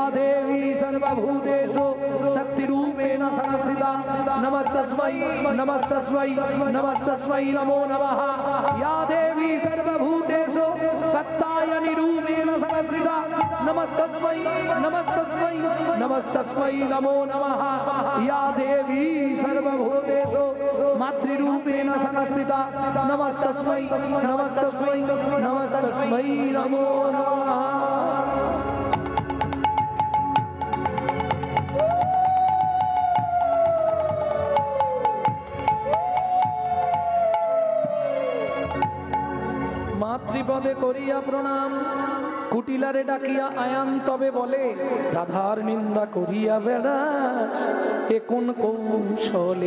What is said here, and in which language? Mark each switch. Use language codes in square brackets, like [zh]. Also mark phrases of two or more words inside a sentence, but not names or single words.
[sa] देवी सर्वभूतेषु शक्ति रूपेण संस्थिता नमस्तस्मै नमस्तस्मै नमस्तस्मै नमो नमः या देवी सर्वभूतेषु कात्यायनी रूपेण संस्थिता नमस्तस्मै नमस्तस्मै नमस्तस्मै नमो नमः या देवी सर्वभूतेषु मातृरूपेण संस्थिता नमस्तस्मै नमस्तस्मै नमस्तस्मै नमो नमः। [bn] মাতৃপদে করিয়া প্রণাম কুটিলারে ডাকিয়া আয়ান তবে বলে রাধার নিন্দা করিয়া বেড়াস এ কোন কৌশলে